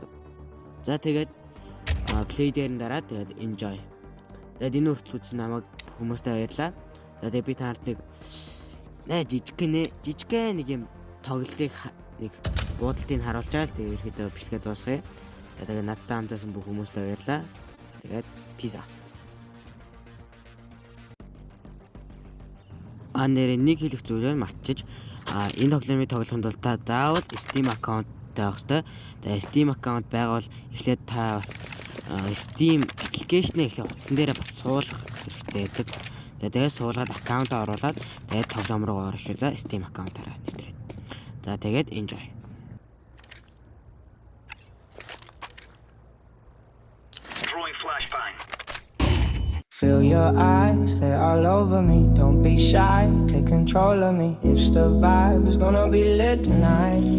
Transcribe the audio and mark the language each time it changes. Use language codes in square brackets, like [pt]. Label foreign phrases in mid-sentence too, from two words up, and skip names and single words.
[mn] За тэгээд play дээр нь дараа тэгээд enjoy. Тэгээд энэ хүртэл үзсэн намайг хүмүүстээ баярлаа. За тэгээд би танарт нэг жижигхэн нэг юм тоглолтыг нэг буудалтыг харуулж байгаа л тэгээд ерөөдөө бичлэгээ дуусгая. Тэгээд надтай хамтаасан бүх хүмүүстээ баярлаа. [en] Тэгээд peace out. [mn] Нэр нэг хэлэх зүйлээр мартчих. Энэ тоглоомыг тоглохын тулд та заавал Steam аккаунт тавих хэрэгтэй. Тэгээд Steam аккаунт байгавал эхлээд та бас Steam аппликейшнийг эхлээд утсан дээрээ бас суулгах хэрэгтэй гэдэг. Тэгээд суулгаад аккаунтаа оруулаад тэгээд тоглоом руу орохлоо Steam аккаунтаараа нэвтрээд. За тэгээд enjoy. [en] Throwing flashbang. Feel your eyes, they're all over me. Don't be shy, take control of me. It's the vibe, it's gonna be lit tonight.